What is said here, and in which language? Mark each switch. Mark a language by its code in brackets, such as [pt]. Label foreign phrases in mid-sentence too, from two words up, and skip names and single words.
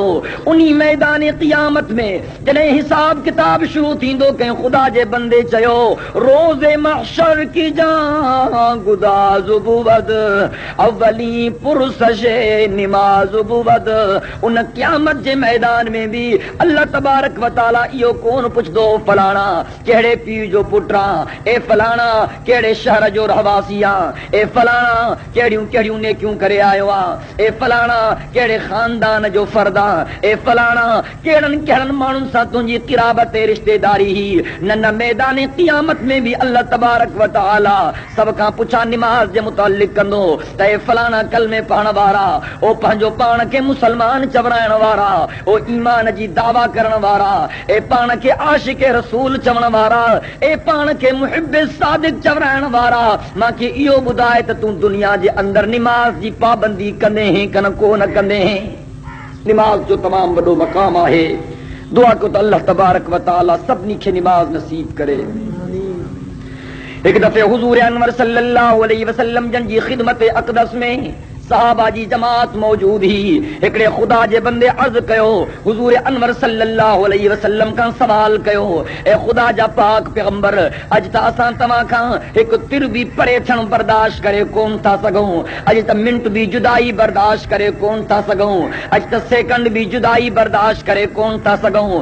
[sd] उन्ही मैदान क़ियामत में जॾहिं हिसाब किताब शुरू थींदो, कंहिं ख़ुदा जे बंदे [fa] روز محشر که جان گداز بود، اولین پرسش نماز بود. [sd] उन क़यामत जे मैदान में भी [ar] الله تبارك وتعالى [sd] इहो कोन पुछदो, फलाणा कहिड़े पीउ जो पुटु आहे, ए फलाणा कहिड़े शहर जो रहवासी आहे, ए फलाणा कहिड़ियूं कहिड़ियूं नेकियूं करे आयो आहे, ए फलाणा कहिड़े ख़ानदान जो फर्द आहे, ए फलाणा कहिड़नि कहिड़नि माण्हुनि सां तुंहिंजी क़िराबत रिश्तेदारी ही। न मैदान क़ियामत में भी [ar] الله تبارك وتعالى [sd] सब खां पुछा निमाज़ जे मुतालिक कंदो त ए फलाणा कलमे पढ़ण वारा, ओ पंहिंजो पाण खे मुसलमान चवराइण वारा, ओ ईमान जी दावा करण वारा, ए पाण खे आशिक रसूल चवण वारा, ए पाण खे मुहिब सादिक चवराइण वारा, मूंखे इहो ॿुधाए त तूं दुनिया जे अंदर निमाज़ जी पाबंदी कंदे हैं कन कोन कंदे हैं। निमाज़ जो तमाम वॾो मक़ाम आहे। दुआ को तो [ar] الله تبارك وتعالى [sd] सभिनी खे निमाज़ नसीब करे। एक दफ़े हुजूर अनवर [ar] صلى الله عليه وسلم [sd] जन जी खिदमत अक़दस में सहाबा जी जमात मौजूद ही। हिकिड़े ख़ुदा जे बंदे अर्ज़ कयो, हुजूर अनवर [ar] صلى الله عليه وسلم [sd] खां सवाल कयो, ए ख़ुदा जा पाक पैगंबर, अॼु त असां तव्हां खां हिकु तिर बि परे थियण बर्दाश्त करे कोन था सघूं, अॼु त मिंट बि जुदाई बर्दाश्त करे कोन था सघूं, अॼु त सेकंड बि जुदाई बर्दाश्त करे कोन था सघूं।